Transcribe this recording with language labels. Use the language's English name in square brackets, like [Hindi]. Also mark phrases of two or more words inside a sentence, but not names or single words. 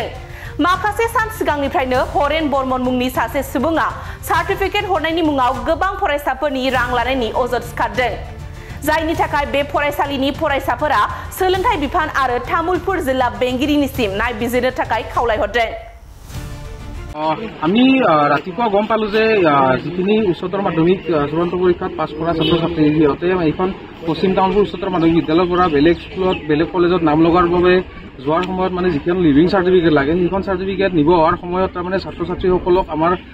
[Bodo] माखासे सान सिगांनिफ्रायनो हरेन बर्मन मुंनि सासे सुबुङा सार्टिफिकेट हरनायनि मुङाव गोबां फरायसाफोरनि रां लानायनि अजद सिखारदों। जायनि थाखाय बे फरायसालिनि फरायसाफोरा सोलोंथाइ बिफान आरो तामुलपुर जिल्ला बेंगिरिनिसिम नायबिजिरनो थाखाय खावलायहरदों। [Assamese] আমি ৰাতিপুৱা গম পালো যে যিখিনি উচ্চতৰ মাধ্যমিক চূড়ান্ত পৰীক্ষাত পাছ কৰা ছাত্ৰ ছাত্ৰী সিহঁতে এইখন পশ্চিম তামুলপুৰ উচ্চতৰ মাধ্যমিক বিদ্যালয়ৰ পৰা বেলেগ স্কুলত বেলেগ কলেজত নাম লগাৰ বাবে যোৱাৰ সময়ত মানে যিখন লিভিং চাৰ্টিফিকেট লাগে সেইখন চাৰ্টিফিকেট নিব হোৱাৰ সময়ত তাৰমানে ছাত্ৰ ছাত্ৰীসকলক আমাৰ